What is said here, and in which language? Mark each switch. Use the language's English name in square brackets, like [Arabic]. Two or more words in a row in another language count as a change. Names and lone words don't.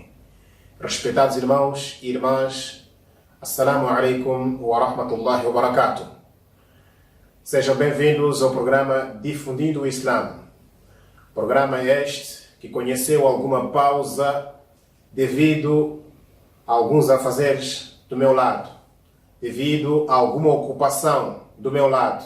[Portuguese] Respeitados irmãos e irmãs, [Arabic] السلام عليكم ورحمة الله وبركاته. [Portuguese] Sejam bem-vindos ao programa Difundindo o Islã. Programa este que conheceu alguma pausa devido a alguns afazeres do meu lado, devido a alguma ocupação do meu lado.